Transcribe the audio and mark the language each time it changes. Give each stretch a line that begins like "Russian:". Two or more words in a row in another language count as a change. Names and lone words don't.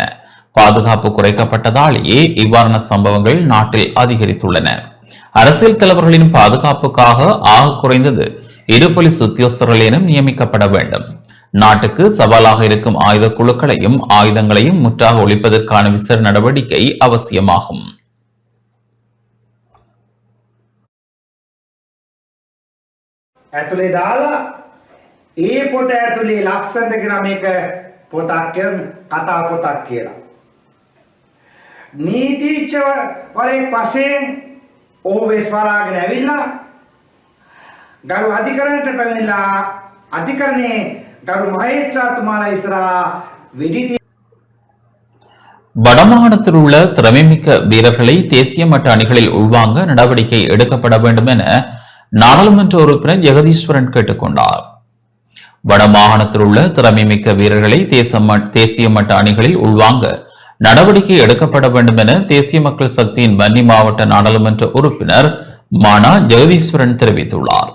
Tamil: பாதுகாப்பு குறைக்கப்பட்டதாலேயே இவ்வாறான சம்பவங்கள் நாட்டில் அதிகரித்துள்ளன. அரசியல் தலைவர்களின் பாதுகாப்புக்காக ஆக குறைந்தது 2 போலீஸ் உத்தியோகஸ்தர்களேனும் நியமிக்கப்பட வேண்டும். நாட்டுக்கு சவாலாக இருக்கும் ஆயுத குழுக்களையும் ஆயுதங்களையும் முற்றாக ஒழிப்பதற்கான விசேட நடவடிக்கை அவசியமாகும்.
Sinhala: ඇතුලේ දාලා ඒ පොත ඇතුලේ ලස්සනට කියන මේක පොතක් කතා පොතක් කියලා. නීතිඥවරයෙක් වශයෙන් ඔහු වෙස්වරාගෙන ඇවිල්ලා ගරු අධිකරණයට පැමිණලා අධිකරණයේ ගරු මහේස්ත්‍රාතුමාලා ඉස්සරහා වෙඩි
Tamil: வடமாகாணத்தில் உள்ள திறமைமிக்க வீரர்களை தேசிய மட்ட அணிகளில் உள்வாங்க நடவடிக்கை எடுக்கப்பட வேண்டும் என நாடாளுமன்ற உறுப்பினர் ஜெகதீஸ்வரன் கேட்டுக்கொண்டார். வடமாகாணத்தில் உள்ள திறமைமிக்க வீரர்களை தேசிய மட்ட அணிகளில் உள்வாங்க நடவடிக்கை எடுக்கப்பட வேண்டும் என தேசிய மக்கள் சக்தியின் வன்னி மாவட்ட நாடாளுமன்ற உறுப்பினர் மானா ஜெகதீஸ்வரன் தெரிவித்துள்ளார்.